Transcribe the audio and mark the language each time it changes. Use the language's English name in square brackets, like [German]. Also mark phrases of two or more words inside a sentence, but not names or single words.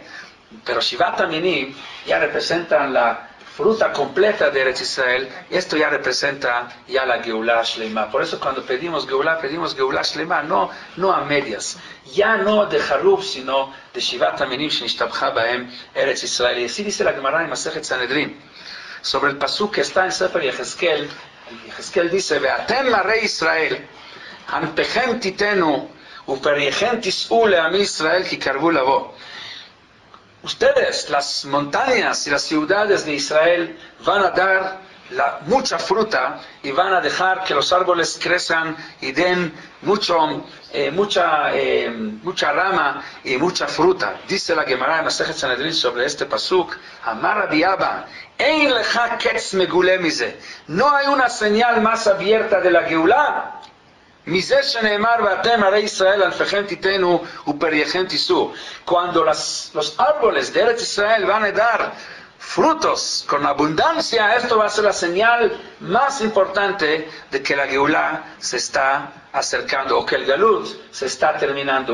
[Spanish] Pero [Hebrew] שבעת המינים [Spanish] ya representan la fruta completa de [Hebrew] ארץ ישראל, [Spanish] y esto ya representa ya la [Hebrew] גאולה שלמה. [Spanish] Por eso cuando pedimos [Hebrew] גאולה שלמה, [Spanish] no a medias, ya no de Haruf, sino de [Hebrew] שבעת המינים שנשתבחה בהם ארץ ישראל. [Spanish] Y así dice la Gemara en [Hebrew] מסכת סנהדרין, [Spanish] sobre el pasuk que está en [Hebrew] ספר יחזקאל. Yehezkel dice, ואתם הרי ישראל ענפכם תתנו ופריכם תשאו לעמי ישראל כי קרבו לבוא. [Spanish] Ustedes, las montañas y las ciudades de Israel, van a dar mucha fruta y van a dejar que los árboles crezcan y den mucha rama y mucha fruta. Dice la Gemara en [Hebrew] מסכת סנהדרין [Spanish] sobre este pasuk, [Hebrew] אמר רבי אבא אין לך קץ מגולה מזה. [Spanish] No hay una señal más abierta de la Geulah. Cuando los árboles de [Hebrew] ארץ ישראל [Spanish] van a dar frutos con abundancia, esto va a ser la señal más importante de que la Geulah se está acercando, o que el Galut se está terminando.